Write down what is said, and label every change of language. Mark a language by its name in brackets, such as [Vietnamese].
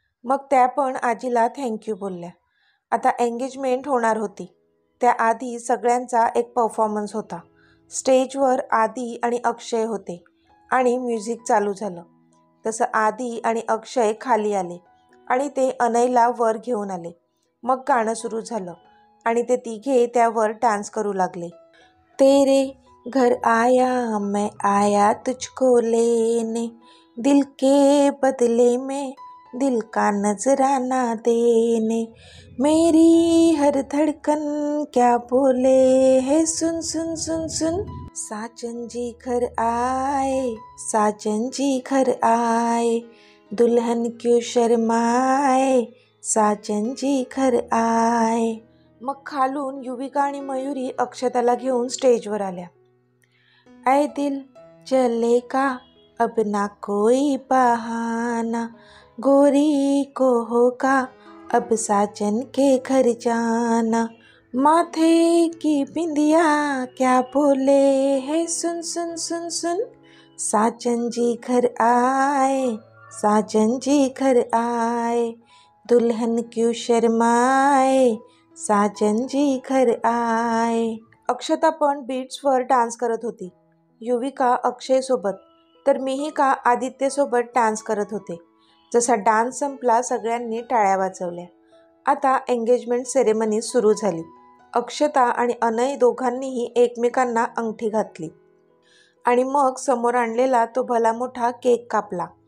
[Marathi] मग त्या पण आजीला थँक्यू बोलल्या. आता एंगेजमेंट होणार होती, त्याआधी सगळ्यांचा एक परफॉर्मन्स होता. स्टेजवर आदी आणि अक्षय होते आणि म्युझिक चालू झालं. तसं आदी आणि अक्षय खाली आले आणि ते अनयला वर घेऊन आले. मग गाणं सुरू झालं आणि ते तिघे त्यावर डान्स करू लागले. [Hindi] तेरे घर आया मैं आया तुझको लेने, दिल के बदले में दिल का नजराना देने, मेरी हर धड़कन क्या बोले है सुन सुन सुन सुन, साजन जी घर आए, साजन जी घर आए, दुल्हन क्यों शर्माए, साजन जी घर आए. [Marathi] मग खालून युविका आणि मयुरी अक्षताला घेऊन स्टेजवर आल्या. [Hindi] ऐ दिल चले का अब ना कोई बहाना, गोरी को होगा अब साजन के घर जाना, माथे की बिंदिया क्या बोले है सुन सुन सुन सुन, साजन जी घर आए, साजन जी घर आए, दुल्हन क्यों शर्माए, साजन जी घर आए. [Marathi] अक्षता पण बीट्सवर डान्स करत होती. युविका अक्षयसोबत तर मिहिका आदित्यसोबत डान्स करत होते. जसा डान्स संपला सगळ्यांनी टाळ्या वाजवल्या. आता एंगेजमेंट सेरेमनी सुरू झाली. अक्षता आणि अनय दोघांनीही एकमेकांना अंगठी घातली आणि मग समोर आणलेला तो भला मोठा केक कापला.